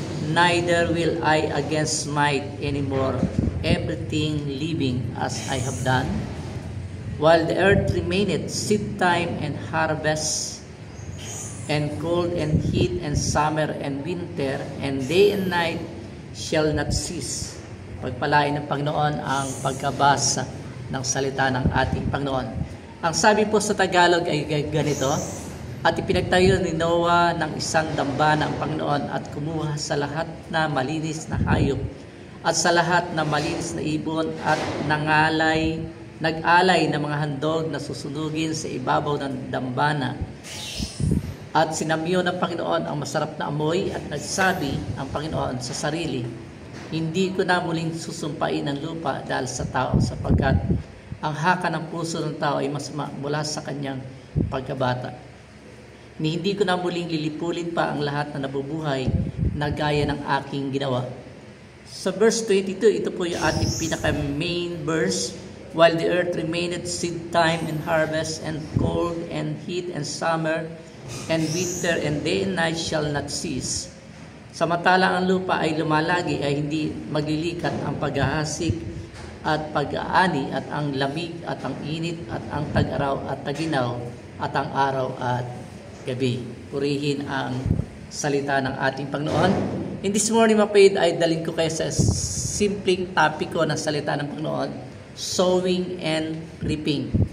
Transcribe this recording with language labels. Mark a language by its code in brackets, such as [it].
[en] Neither will I again smite anymore everything living as I have done. While the earth remaineth, seed time and harvest, and cold and heat, and summer and winter, and day and night shall not cease. [tl] Pagpalain ng Panginoon ang pagkabasa ng salita ng ating Panginoon. Ang sabi po sa Tagalog ay ganito: At ipinagtayo ni Noah ng isang dambana ang Panginoon, at kumuha sa lahat na malinis na hayop at sa lahat na malinis na ibon, at nag-alay ng mga handog na susunugin sa ibabaw ng dambana. At sinamyo ng Panginoon ang masarap na amoy, at nagsabi ang Panginoon sa sarili, hindi ko na muling susumpain ang lupa dahil sa tao, sapagkat ang haka ng puso ng tao ay masama mula sa kanyang pagkabata. Hindi ko na muling lilipulin pa ang lahat na nabubuhay na gaya ng aking ginawa. Sa verse 22, ito po yung ating pinaka-main verse. [en] While the earth remaineth, seed time and harvest, and cold and heat, and summer and winter, and day and night shall not cease. [tl] Samantalang ang lupa ay lumalagi, ay hindi maglilikat ang paghahasik at pag-aani, at ang lamig at ang init, at ang tag-araw at taginaw, at ang araw at gabi. Purihin ang salita ng ating Panginoon. In this morning, mapayad, ay dalhin ko kayo sa simpleng topic ko ng salita ng Panginoon: sowing and reaping.